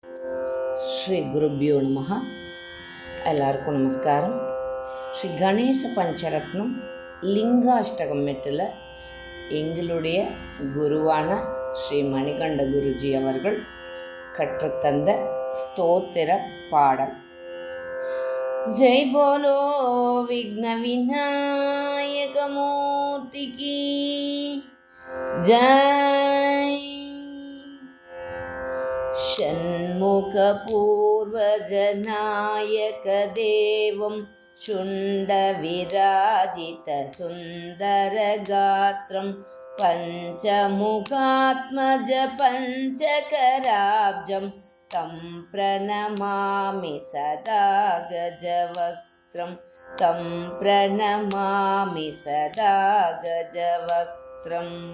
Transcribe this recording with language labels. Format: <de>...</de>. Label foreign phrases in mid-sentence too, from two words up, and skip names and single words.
<sa>ಶ್ರೀ ಗುರುಭ್ಯೋ ನಮಃ.</sa> <ta>எல்லாருக்கும் நமஸ்காரம். ஸ்ரீ கணேச பஞ்சரத்னம் லிங்காஷ்டகம் மெட்டில் எங்களுடைய குருவான ஸ்ரீ மணிகண்ட குருஜி அவர்கள் கற்றுத்தந்த ஸ்தோத்திர பாடல். ஜெய் போலோ விக்ன விநாயக மூர்த்திக்கு ஜெய்.</ta> <sa>षण्मुखपूर्वजनायकदेवं शुण्डविराजितसुन्दरगात्रं पञ्चमुखात्मजपञ्चकराब्जं तं प्रणमामि सदा गजवक्त्रं तं प्रणमामि सदा गजवक्त्रम्.</sa>